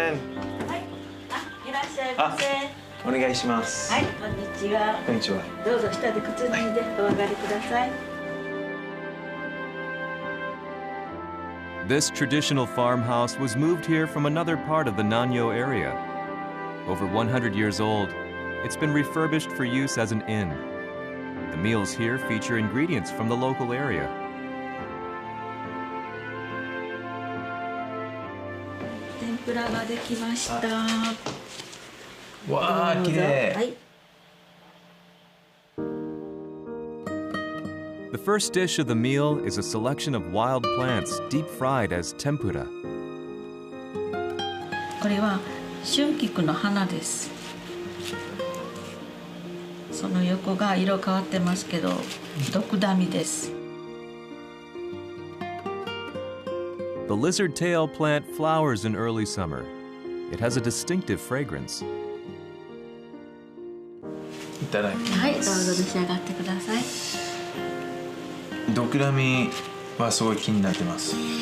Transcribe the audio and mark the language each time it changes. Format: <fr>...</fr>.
<ja>はい、いらっしゃいませ。お願いします。はい、こんにちは。こんにちは。どうぞ下で靴脱いでお上がりください。</ja> <en>This traditional farmhouse was moved here from another part of the Nanyo area. Over 100 years old, it's been refurbished for use as an inn. The meals here feature ingredients from the local area.</en> <ja>天ぷらができました。わあ、綺麗。はい。</ja> <en>The first dish of the meal is a selection of wild plants deep fried as tempura.</en> <ja>これは春菊の花です。その横が色変わってますけど、ドクダミです。</ja> <en>The lizard tail plant flowers in early summer. It has a distinctive fragrance.</en> <ja>いただきます。はい、どうぞ召し上がってください。ドクダミはすごい気になってます。</ja>